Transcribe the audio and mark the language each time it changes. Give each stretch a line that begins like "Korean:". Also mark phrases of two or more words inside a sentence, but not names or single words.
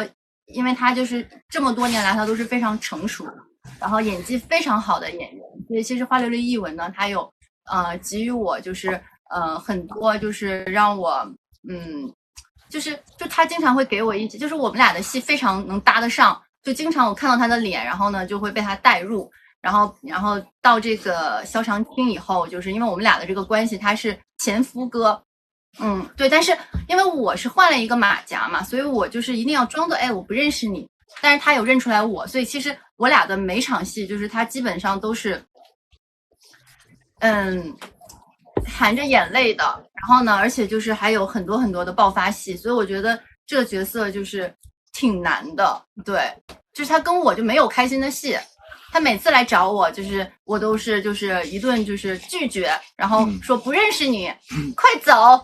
Chinese: 因為他就是這麼多年來，他都是非常成熟，然後演技非常好的演員，所以其實《花琉璃異聞》呢，他有給予我就是很多就是讓我就他經常會給我一些，就是我們倆的戲非常能搭得上，就經常我看到他的臉，然後呢就會被他帶入，然後到這個蕭長清以後，就是因為我們倆的這個關係，他是前夫哥。對，但是因為我是換了一個馬甲嘛，所以我就是一定要裝作我不認識你，但是他有認出來我，所以其實我倆的每場戲就是他基本上都是含着眼淚的，然後呢，而且就是還有很多很多的爆發戲，所以我覺得這個角色就是挺難的。对，就是他跟我就沒有開心的戲，他每次來找我，就是我都是就是一頓就是拒絕，然後說不認識你，快走。